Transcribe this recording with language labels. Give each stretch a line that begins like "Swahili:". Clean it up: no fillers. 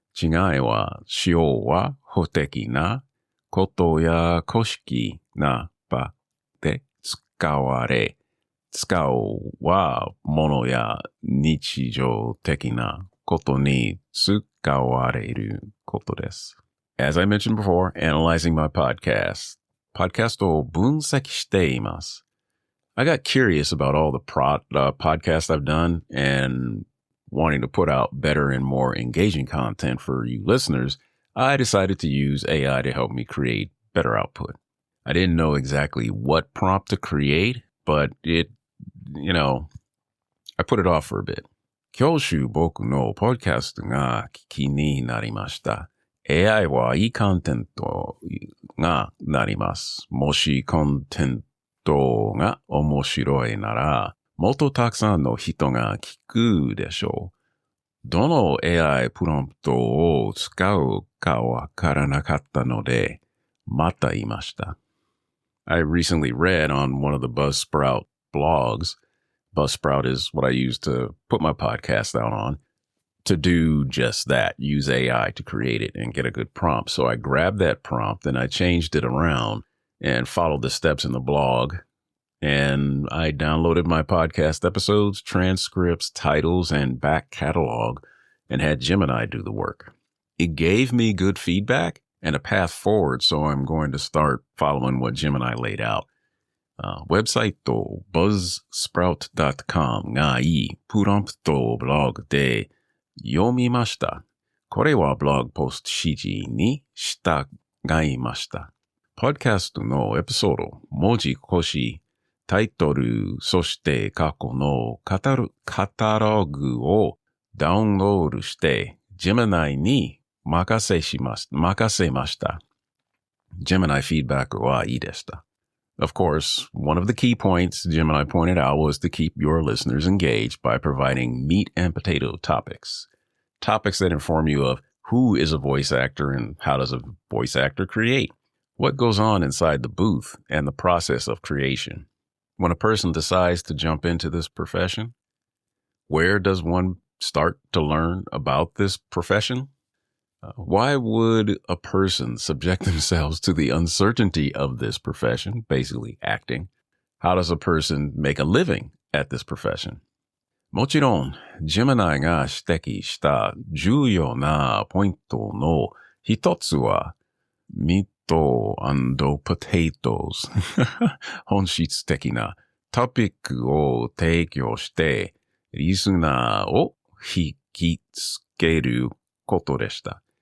Japanese: 違いは、しようは法的なことや公式な場で使われ、使うはものや日常的なことに使われることです。
English: As I mentioned before, analyzing my podcast
Japanese: を分析しています。
English: I got curious about all the podcasts I've done and wanting to put out better and more engaging content for you listeners, I decided to use AI to help me create better output. I didn't know exactly what prompt to create, but it, I put it off for a bit.
Japanese: 今週僕のポッドキャストが聞きになりました。 AI はいいコンテントがなります。もしコンテントが面白いなら、もっとたくさんの人が聞くでしょう。どの AI プロンプトを使うかわからなかったので、また言いました。
English: I recently read on one of the Buzzsprout blogs. Buzzsprout is what I use to put my podcast out on, to do just that, use AI to create it and get a good prompt. So I grabbed that prompt and I changed it around and followed the steps in the blog. And I downloaded my podcast episodes, transcripts, titles, and back catalog and had Gemini do the work. It gave me good feedback and a path forward, so I'm going to start following what Gemini laid out.
Japanese: ウェブサイト buzzsprout.com がいいプロンプトをブログで読みました。これはブログポスト指示に従いました。ポッドキャストのエピソード、文字越し、タイトル、そして過去のカタログをダウンロードして、Gemini に任せました。 Gemini feedback はいいでした。
English: Of course, one of the key points Gemini pointed out was to keep your listeners engaged by providing meat and potato topics. Topics that inform you of who is a voice actor and how does a voice actor create? What goes on inside the booth and the process of creation? When a person decides to jump into this profession, where does one start to learn about this profession? Why would a person subject themselves to the uncertainty of this profession, basically acting? How does a person make a living at this profession?
Japanese: もちろん、Gemini が指摘した重要なポイントの一つは、
English: meat and potatoes
Japanese: 本質的なトピックを提供して、リスナーを引きつけることでした。